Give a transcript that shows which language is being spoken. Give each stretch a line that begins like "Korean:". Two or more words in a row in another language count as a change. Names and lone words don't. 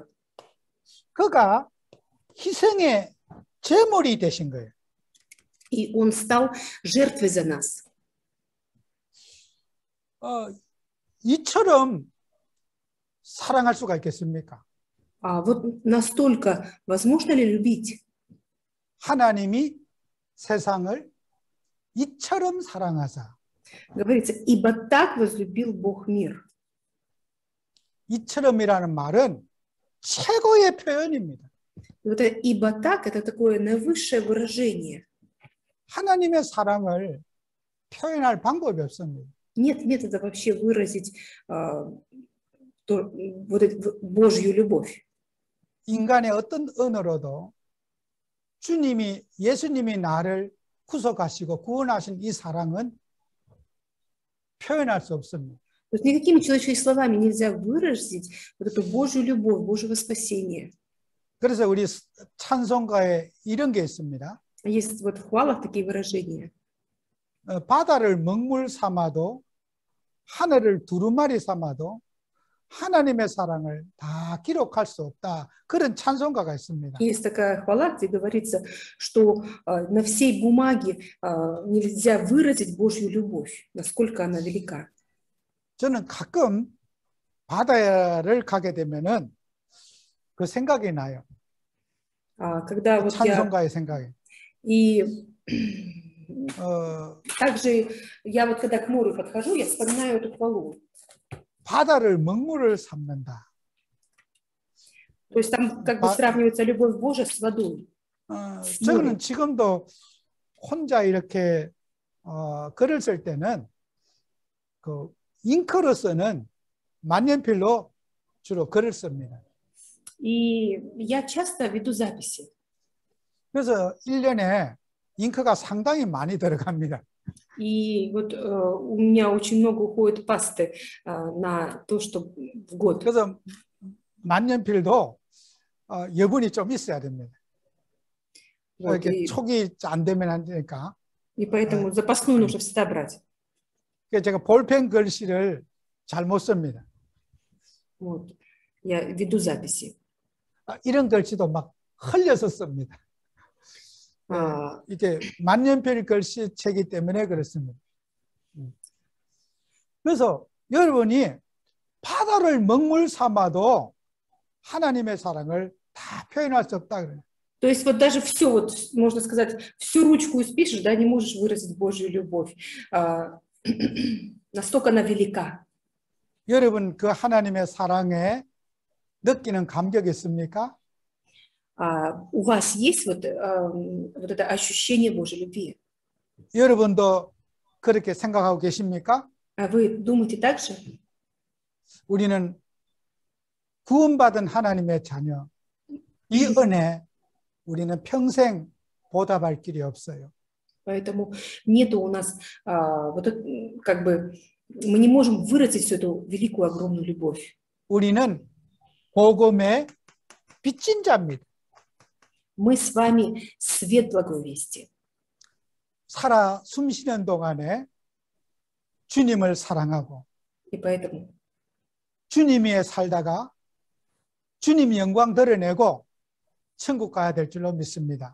Korean: 그가 희생의 제물이 되신 거예요.
Russian: И Он стал жертвой за нас.
Korean: 이처럼 사랑할 수가 있겠습니까?
Russian: Вот настолько возможно ли любить?
Korean: 하나님이 세상을 이처럼 사랑하사.
Russian: Говорится, ибо так возлюбил Бог мир.
Korean: 이처럼이라는 말은 최고의 표현입니다.
Russian: Вот это ибо так – это такое наивысшее выражение.
Korean: 하나님의 사랑을 표현할 방법이 없습니다.
Russian: Нет метода вообще выразить вот эту Божью любовь.
Korean: 인간의 어떤 언어로도 예수님이 나를 구속하시고 구원하신 이 사랑은 표현할 수 없습니다.
Russian: То есть никакими человеческими словами нельзя выразить вот эту Божью любовь, Божьего спасения.
Korean: 그래서 우리 찬송가에 이런 게 있습니다.
Russian: Есть вот в хвалах такие выражения.
Korean: 바다를 먹물 삼아도 하늘을 두루마리 삼아도 하나님의 사랑을 다 기록할 수 없다. 그런 찬송가가 있습니다.
Russian: Есть такая хвала, где говорится, что на всей бумаге нельзя выразить Божью любовь, насколько она велика.
Korean: 저는 가끔 바다를 가게 되면은 그 생각이 나요.
Russian: Когда вот
Korean: 찬송가의 생각이.
Russian: и также я вот когда к морю подхожу, я вспоминаю эту хвалу.
Korean: 바다를 먹물을 삼는다.
Russian: То есть там как бы сравнивается любовь Божия с водой.
Korean: 저는 지금도 혼자 이렇게 글을 쓸 때는 그 잉크로서는 만년필로 주로 글을 씁니다.
Russian: И я часто веду записи.
Korean: 그래서 1년에 잉크가 상당히 많이 들어갑니다.
Russian: И вот у меня очень много уходит пасты на то, что в год.
Korean: 그래서 만년필도 여분이 좀 있어야 됩니다.
Russian: Вот,
Korean: 이렇게 촉이 안 되면 안 되니까.
Russian: и поэтому запасную нужно всегда брать.
Korean: 제가 볼펜 글씨를 잘 못 씁니다.
Russian: Вот. Я веду записи.
Korean: 이런 글씨도 막 흘려서 씁니다. 이게 만년필 글씨체이기 때문에 그렇습니다. 그래서 여러분이 바다를 먹물 삼아도 하나님의 사랑을 다 표현할 수 없다 그래요.
Russian: То есть вот даже все, вот, можно сказать, всю ручку испишешь, да, не можешь выразить Божью любовь. Настолько она велика.
Korean: 여러분 그 하나님의 사랑에 느끼는 감격이 있습니까?
Russian: У вас есть вот это ощущение Божьей любви?
Korean: 여러분도 그렇게 생각하고 계십니까?
Russian: Вы думаете так же?
Korean: 우리는 구원받은 하나님의 자녀. 이 은혜 우리는 평생 보답할 길이 없어요.
Russian: Поэтому нету у нас вот как бы мы не можем выразить всю эту великую огромную любовь.
Korean: 우리는 복음의 빚진 자입니다.
Russian: Мы с вами свет благой вести.
Korean: 살아 숨쉬는 동안에 주님을 사랑하고
Russian: И поэтому
Korean: 주님 위에 살다가 주님 영광 드러내고 천국 가야 될 줄로 믿습니다.